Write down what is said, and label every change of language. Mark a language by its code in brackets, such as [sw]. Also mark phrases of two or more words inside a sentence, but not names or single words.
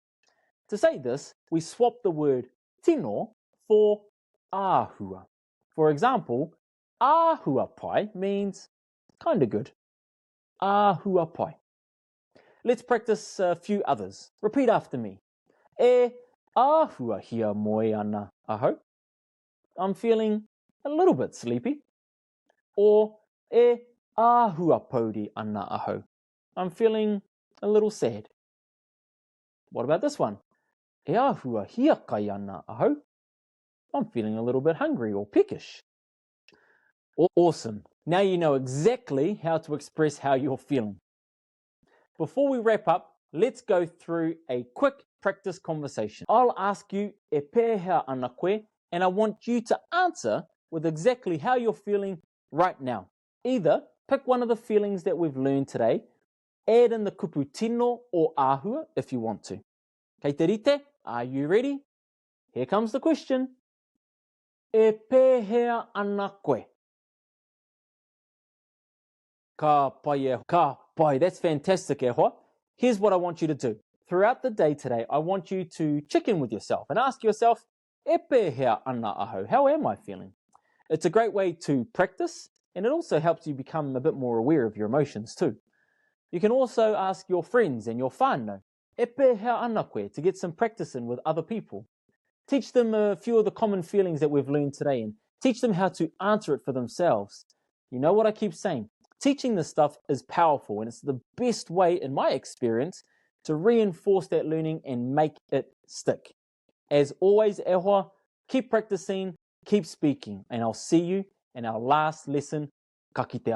[en] To say this, we swap the word tino for āhua. For example, [mi] āhua pai [en] means kind of good. [mi] Āhua pai. [en] Let's practice a few others. Repeat after me. [mi] E āhua hia moe ana aho. [en] I'm feeling a little bit sleepy. [mi] Or e āhua pauri ana aho. [en] I'm feeling a little sad. What about this one? [mi] E āhua hia kai ana aho. [en] I'm feeling a little bit hungry or peckish. Awesome. Now you know exactly how to express how you're feeling. Before we wrap up, let's go through a quick practice conversation. I'll ask you [mi] e pehea ana koe, [en] and I want you to answer with exactly how you're feeling right now. Either pick one of the feelings that we've learned today, add in the [mi] kupu tino [en] or āhua if you want to. [mi] Kei te rite, [en] are you ready? Here comes the question. [mi] E pehea ana koe. Ka pai, [en] that's fantastic, [mi] e hoa. [en] Here's what I want you to do. Throughout the day today, I want you to check in with yourself and ask yourself, [mi] e pehea ana aho, [en] how am I feeling? It's a great way to practice, and it also helps you become a bit more aware of your emotions too. You can also ask your friends and your whānau, [mi] e pehea ana koe, [en] to get some practice in with other people. Teach them a few of the common feelings that we've learned today and teach them how to answer it for themselves. You know what I keep saying? Teaching this stuff is powerful, and it's the best way, in my experience, to reinforce that learning and make it stick. As always, [mi] e hoa, [en] keep practicing, keep speaking, and I'll see you in our last lesson. [mi] Ka kite ana.